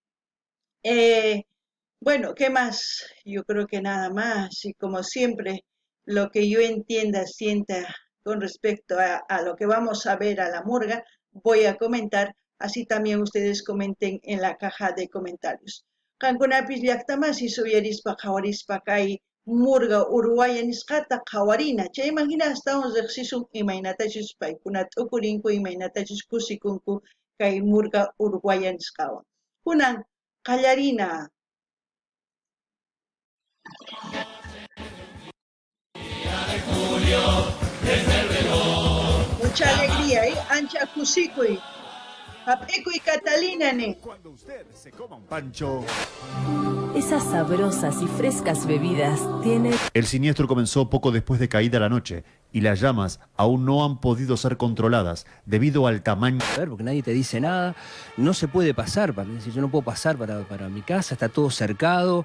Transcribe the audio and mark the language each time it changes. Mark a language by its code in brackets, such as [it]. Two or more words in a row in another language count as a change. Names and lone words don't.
[es] Bueno, ¿qué más? Yo creo que nada más, y como siempre, lo que yo entienda, sienta con respecto a lo que vamos a ver a la murga, voy a comentar, así también ustedes comenten en la caja de comentarios. [qu] Qankunapis llaqtamasi suyarispa qhawarispa kay murga uruguaya nisqata qhawarina chayman hina astawan riqsisun imaynatachus paykuna t'ukurinku imaynatachus kusikunku kay murga uruguaya nisqawan kunan qallarina. [es] Mucha alegría, [qu] ancha kusikuy hap'ikuy Catalina ne. [es] Cuando usted se coma un pancho. Esas sabrosas y frescas bebidas tienen... El siniestro comenzó poco después de caída la noche y las llamas aún no han podido ser controladas debido al tamaño... Porque nadie te dice nada, no se puede pasar, yo no puedo pasar para mi casa, está todo cercado.